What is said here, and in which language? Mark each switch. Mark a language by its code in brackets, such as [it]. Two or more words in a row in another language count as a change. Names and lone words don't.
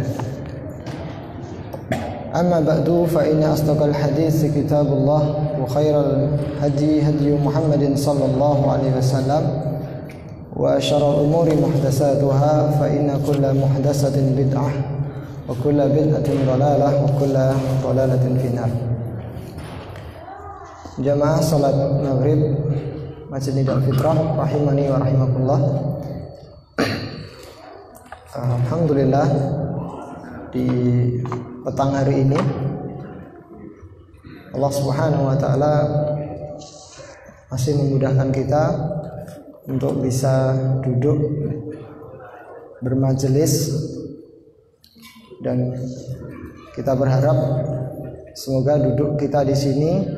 [ar] أما بعد فإن أصدق الحديث كتاب الله وخير الهدي هدي محمد صلى الله عليه وسلم وشر الأمور محدثاتها فإن كل محدثة بدعة وكل بدعة ضلالة وكل ضلالة في النار. [id] Jamaah salat maghrib Masjid Nidal Fitrah [ar] رحمني ورحمكم الله. [id] Alhamdulillah di petang hari ini Allah [ar] سبحانه وتعالى [id] masih memudahkan kita untuk bisa duduk bermajelis, dan kita berharap semoga duduk kita di sini